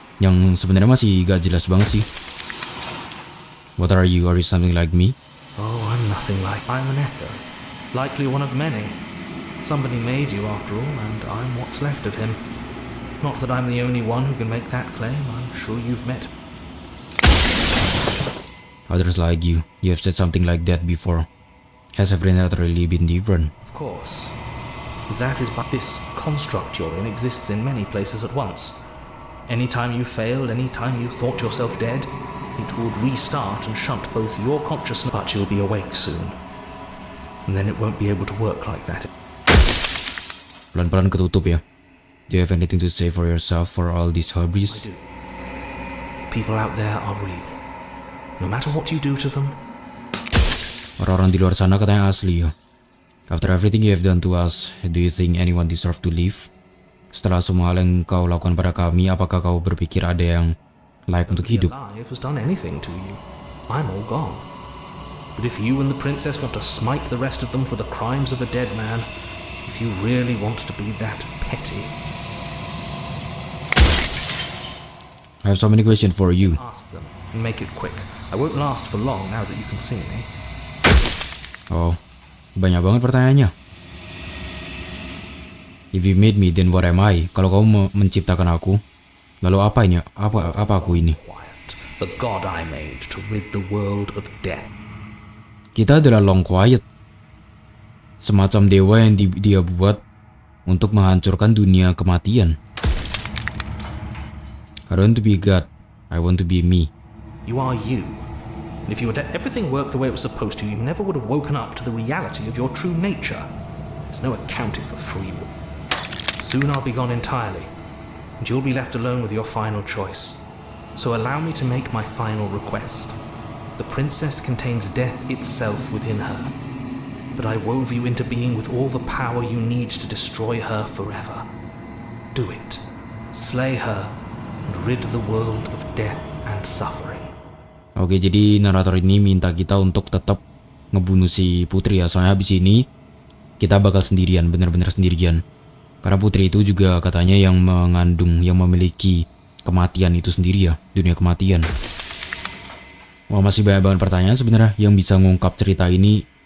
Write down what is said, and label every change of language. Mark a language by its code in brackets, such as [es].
[id] yang sebenarnya masih gak jelas banget sih. [en] What are you? Are you something like me? Oh, I'm nothing like. I'm an echo. Likely one of many. Somebody made you after all, and I'm what's left of him. Not that I'm the only one who can make that claim. I'm sure you've met Others like you. You have said something like that before. Has everything not really been different? Of course. That is but this construct you're in exists in many places at once. Anytime you failed, anytime you thought yourself dead, it would restart and shunt both your consciousness, but you'll be awake soon. And then it won't be able to work like that. [id] Pelan-pelan ketutup ya. [en] Do you have anything to say for yourself for all these hobbies? I do. The people out there are real. No matter what you do to them. [id] Orang-orang di luar sana katanya asli ya. [en] After everything you have done to us, do you think anyone deserve to live? [id] Setelah semua hal yang kau lakukan pada kami, apakah kau berpikir ada yang layak untuk hidup? [en] Alive has done anything to you. I'm all gone. But if you and the princess want to smite the rest of them for the crimes of a dead man, if you really want to be that petty, I have so many questions for you. ask them and make it quick. I won't last for long now that you can see me. [id] Oh, banyak banget pertanyaannya. [en] If you made me, then what am I? [id] Kalau kau menciptakan aku, lalu apanya? Apa aku ini? [en] The god I made to rid the world of death. [id] Kita adalah Long Quiet, semacam dewa yang dia buat untuk menghancurkan dunia kematian. [en] I don't want to be God, I want to be me. You are you. And if you had let everything work the way it was supposed to, you never would have woken up to the reality of your true nature. There's no accounting for free will. Soon I'll be gone entirely, and you'll be left alone with your final choice. So allow me to make my final request. The princess contains death itself within her, but I wove you into being with all the power you need to destroy her forever. Do it. Slay her, and rid the world of death and suffering. [id] Oke, jadi narator ini minta kita untuk tetap ngebunuh si putri ya. Soalnya abis ini kita bakal sendirian, bener-bener sendirian. Karena putri itu juga katanya yang mengandung, yang memiliki kematian itu sendiri ya, dunia kematian. Wah, masih banyak banget pertanyaan sebenarnya yang bisa ngungkap cerita ini.